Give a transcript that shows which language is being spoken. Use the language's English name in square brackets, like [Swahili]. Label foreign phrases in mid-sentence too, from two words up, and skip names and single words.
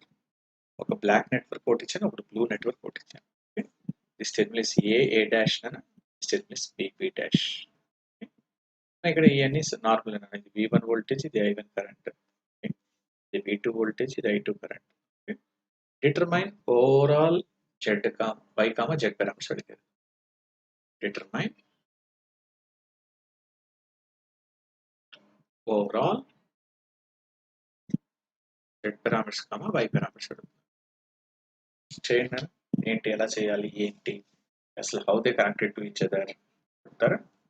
[Telugu] ఒక [English] black network [Telugu] ఒకటి ఇచ్చాను, ఒకటి [English] blue network [Telugu] ఒకటి ఇచ్చాను. [English] okay, this terminal A dash అన్న, this terminal B dash. [Telugu] ఇక్కడ ఇవన్నీ నార్మల్ అన్న, ఇది V1 వోల్టేజ్, ఇది I1 కరెంట్, ఇది V2 వోల్టేజ్, ఇది I2 కరెంట్. [English] determine overall y comma z parameters అడిగారు. Determine overall z parameters comma y parameters అడుగుతారు. [Telugu] చేయండి ఏంటి ఎలా చేయాలి ఏంటి అసలు [English] how they connected to each other [Telugu] అంటారా.